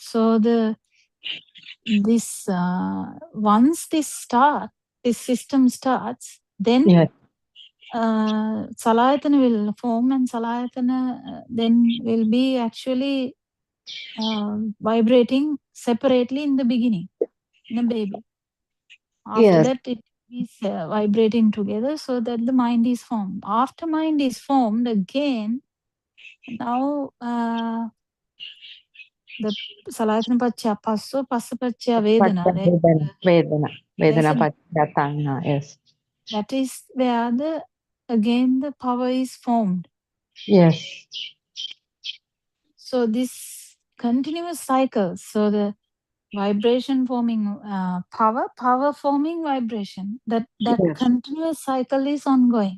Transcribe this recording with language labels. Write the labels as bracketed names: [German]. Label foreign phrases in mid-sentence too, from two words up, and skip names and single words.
[English] So once this system starts, then salayatana will form, and salayatana then will be actually vibrating separately in the beginning, in a baby. After that, it is vibrating together, so that the mind is formed. After mind is formed, again, now the [Pali] salayatana paccha passo, passa paccha vedana. Vedana paccha tanha. [English] Yes. That is where again the power is formed. Yes. So this continuous cycle. So the vibration forming power forming vibration. That continuous cycle is ongoing.